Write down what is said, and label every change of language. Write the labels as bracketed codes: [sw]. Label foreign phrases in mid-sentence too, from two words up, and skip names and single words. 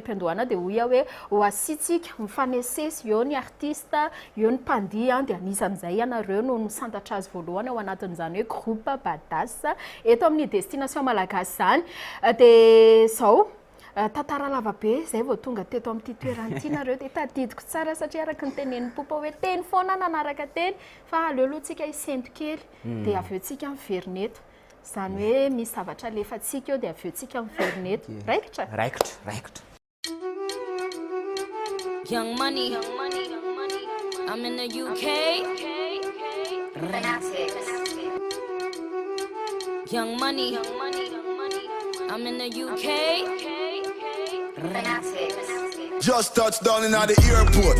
[mg] am-piandohana dia hoia hoe ho asitsika mifanesesy eo ny artista eo ny mpandia dia anisan'izay ianareo no misantatra azy voalohany ao anatin'izany hoe groupe Baddas eto amin'ny destination malagasy zany dia zao tantara lava be zay vao tonga teto amin'ity toerana ity nareo dia tadidiko tsara satria araka ny tenen'ny popa hoe teny foana nanaraka teny fa aleolohantsika hisento kely dia avy eo tsika miverina eto zany hoe misy zavatra alefantsika eo dia avy eo tsika miverina eto raikitra [en] Young money, I'm in the UK. Young money, I'm in the UK. Just touched down in the airport.